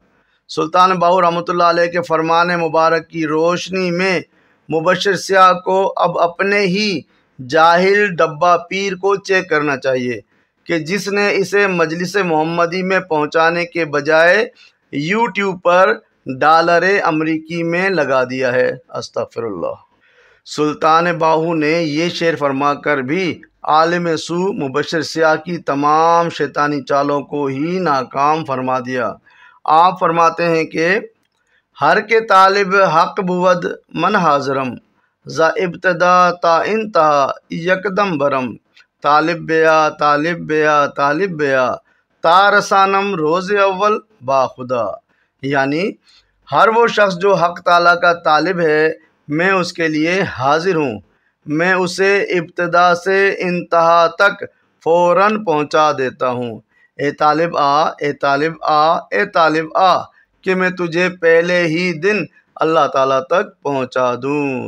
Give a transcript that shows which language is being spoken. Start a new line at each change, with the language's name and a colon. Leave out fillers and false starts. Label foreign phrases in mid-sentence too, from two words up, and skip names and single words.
Urdu: سلطان باہو رحمۃ اللہ علیہ کے فرمان مبارک کی روشنی میں مبشر سیاہ کو اب اپنے ہی جاہل ڈبہ پیر کو چیک کرنا چاہیے کہ جس نے اسے مجلس محمدی میں پہنچانے کے بجائے یوٹیوب پر ڈالر امریکی میں لگا دیا ہے۔
Arabic: استغفر اللہ۔
Urdu: سلطان باہو نے یہ شعر فرما کر بھی عالم سو مبشر سیاہ کی تمام شیطانی چالوں کو ہی ناکام فرما دیا۔ آپ فرماتے ہیں کہ
Persian: ہر کے طالب حق بود من حاضرم ز ابتدا تا انتہا یکدم برم طالب بیا طالب بیا طالب بیا تا رسانم روز اول با خدا،
Urdu: یعنی ہر وہ شخص جو حق تعالیٰ کا طالب ہے میں اس کے لیے حاضر ہوں، میں اسے ابتدا سے انتہا تک فوراً پہنچا دیتا ہوں۔ اے طالب آ، اے طالب آ، اے طالب آ کہ میں تجھے پہلے ہی دن اللہ تعالیٰ تک پہنچا دوں۔